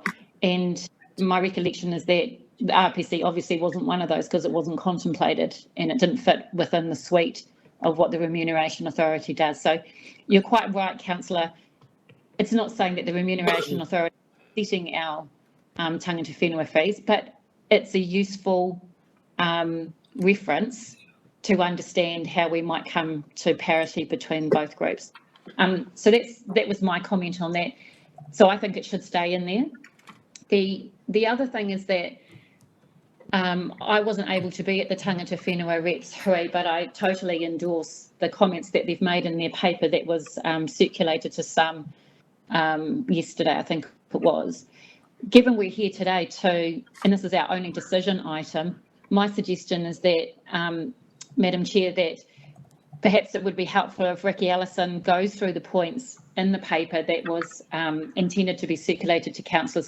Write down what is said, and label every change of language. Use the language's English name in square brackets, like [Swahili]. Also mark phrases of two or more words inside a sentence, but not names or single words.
[English] And my recollection is that the RPC obviously wasn't one of those because it wasn't contemplated and it didn't fit within the suite of what the Remuneration Authority does. So you're quite right, Councillor. It's not saying that the Remuneration Authority is setting our [Māori] tangata whenua [English] fees, but it's a useful reference to understand how we might come to parity between both groups. So that was my comment on that. So I think it should stay in there. The other thing is that I wasn't able to be at the [Māori] tangata whenua [English] reps hui, but I totally endorse the comments that they've made in their paper that was circulated to some yesterday, I think it was. Given we're here today too, and this is our only decision item, my suggestion is that, Madam Chair, that perhaps it would be helpful if Ricky Ellison goes through the points in the paper that was intended to be circulated to councillors.